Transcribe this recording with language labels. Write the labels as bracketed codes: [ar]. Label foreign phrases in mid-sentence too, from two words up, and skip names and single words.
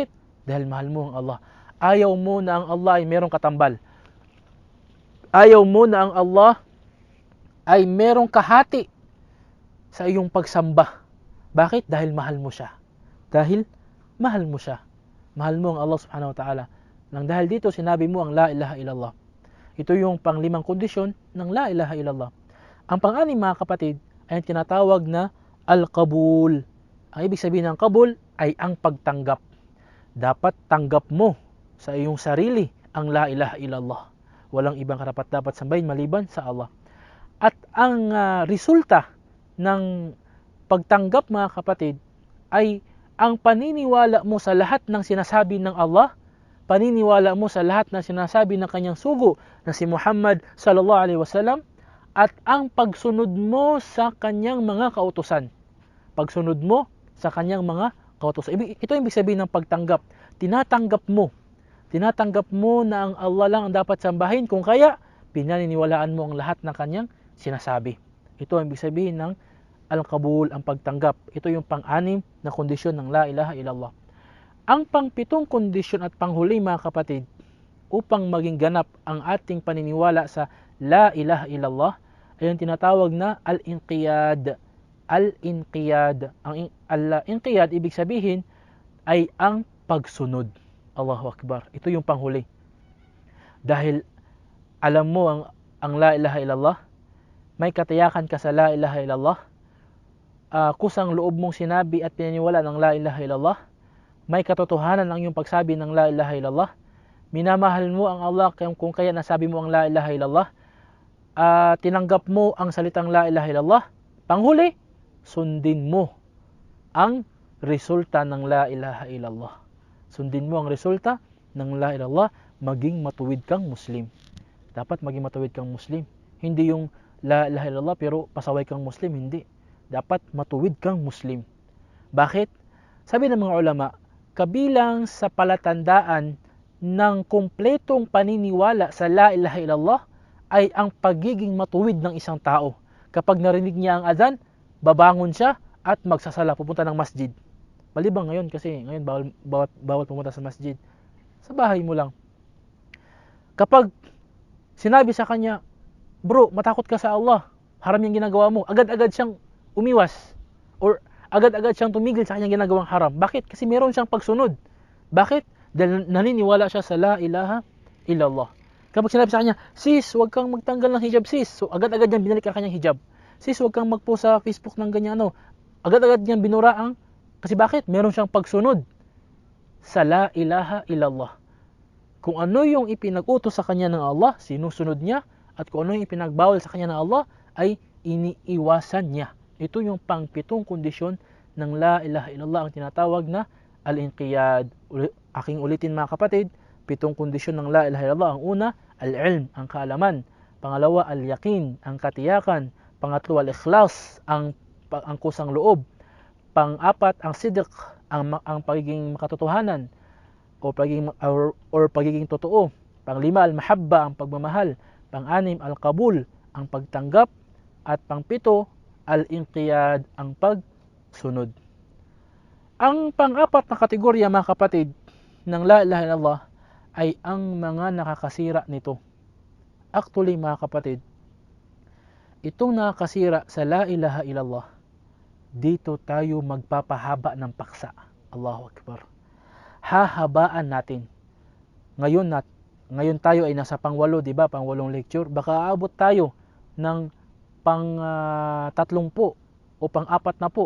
[tl] Dahil mahal mo ang Allah. Ayaw mo na ang Allah ay merong katambal. Ayaw mo na ang Allah ay merong kahati sa iyong pagsamba. Bakit? Dahil mahal mo siya. Dahil mahal mo siya. Mahal mo ang Allah [ar] سبحانه وتعالى. [tl] Nang dahil dito, sinabi mo ang [ar] لا إله إلا الله. [tl] Ito yung panglimang kondisyon ng [ar] لا إله إلا الله. [tl] Ang pang-anim, mga kapatid, ay ang tinatawag na al-qabul. Ang ibig sabihin ng qabul ay ang pagtanggap. Dapat tanggap mo sa iyong sarili ang [ar] لا إله إلا الله. [tl] Walang ibang karapat-dapat sambahin maliban sa Allah. At ang resulta ng pagtanggap, mga kapatid, ay ang paniniwala mo sa lahat ng sinasabi ng Allah, paniniwala mo sa lahat ng sinasabi ng kanyang sugo na si Muhammad [ar] صلى الله عليه وسلم, [tl] at ang pagsunod mo sa kanyang mga kautusan. Pagsunod mo sa kanyang mga kautusan. Ito yung ibig sabihin ng pagtanggap. Tinatanggap mo na ang Allah lang ang dapat sambahin, kung kaya pinaniniwalaan mo ang lahat ng kanyang sinasabi. Ito ang ibig sabihin ng al-qabul, ang pagtanggap. Ito yung pang-anim na kondisyon ng [ar] لا إله إلا الله. [tl] Ang pang-pitong kondisyon at panghuli, mga kapatid, upang maging ganap ang ating paniniwala sa [ar] لا إله إلا الله, [tl] ay ang tinatawag na al-inqiyad. Al-inqiyad. Ang al-inqiyad, ibig sabihin, ay ang pagsunod. [ar] الله أكبر. [tl] Ito yung panghuli. Dahil alam mo ang [ar] لا إله إلا الله, [tl] may katiyakan ka sa [ar] لا إله إلا الله, [tl] kusang loob mong sinabi at pinaniwala ng [ar] لا إله إلا الله, [tl] may katotohanan ang iyong pagsabi ng [ar] لا إله إلا الله, [tl] minamahal mo ang Allah kung kaya nasabi mo ang [ar] لا إله إلا الله, [tl] tinanggap mo ang salitang [ar] لا إله إلا الله, [tl] panghuli, sundin mo ang resulta ng [ar] لا إله إلا الله. [tl] Sundin mo ang resulta ng [ar] لا إله إلا الله, [tl] maging matuwid kang Muslim. Dapat maging matuwid kang Muslim. Hindi yung [ar] لا إله إلا الله [tl] pero pasaway kang Muslim, hindi. Dapat matuwid kang Muslim. Bakit? Sabi ng mga ulama, kabilang sa palatandaan ng kumpletong paniniwala sa [ar] لا إله إلا الله [tl] ay ang pagiging matuwid ng isang tao. Kapag narinig niya ang adhan, babangon siya at magsasala, pupunta ng masjid. Malibang ngayon kasi ngayon bawal pumunta sa masjid. Sa bahay mo lang. Kapag sinabi sa kanya, bro, matakot ka sa Allah, haram yung ginagawa mo, agad-agad siyang umiwas or agad-agad siyang tumigil sa kanyang ginagawang haram. Bakit? Kasi meron siyang pagsunod. Bakit? Dahil naniniwala siya sa [ar] لا إله إلا الله. [tl] Kapag sinabi sa kanya, sis, huwag kang magtanggal ng hijab, sis. So, agad-agad niyang binalik ang kanyang hijab. Sis, huwag kang magpost sa Facebook ng ganyan, agad-agad niyang binura kasi bakit? Meron siyang pagsunod sa [ar] لا إله إلا الله. [tl] Kung ano yung ipinag-utos sa kanya ng Allah, sinusunod niya. At kung ano yung ipinagbawal sa kanya ng Allah, ay iniiwasan niya. Ito yung pang-pitong kondisyon ng [ar] لا إله إلا الله, [tl] ang tinatawag na al-inqiyad. Aking ulitin mga kapatid, 7 kondisyon ng [ar] لا إله إلا الله. [tl] Ang una, al-ilm, ang kaalaman. Pangalawa, al-yaqin, ang katiyakan. Pangatlo, al-ikhlas, ang kusang loob. Pang-apat, ang sidq, ang pagiging makatotohanan o pagiging totoo. Pang-5, al-mahabba, ang pagmamahal. Pang-6, al-qabul, ang pagtanggap. At pang-7, al-inqiyad, ang pagsunod. Ang pang-apat na kategorya mga kapatid ng [ar] لا إله إلا الله [tl] ay ang mga nakakasira nito. Actually mga kapatid, itong nakakasira sa [ar] لا إله إلا الله, [tl] dito tayo magpapahaba ng paksa. [ar] الله أكبر. [tl] Hahabaan natin. Ngayon tayo ay nasa pang-8, di ba? Pang-8 lecture. Baka aabot tayo ng pang-30 o pang-40.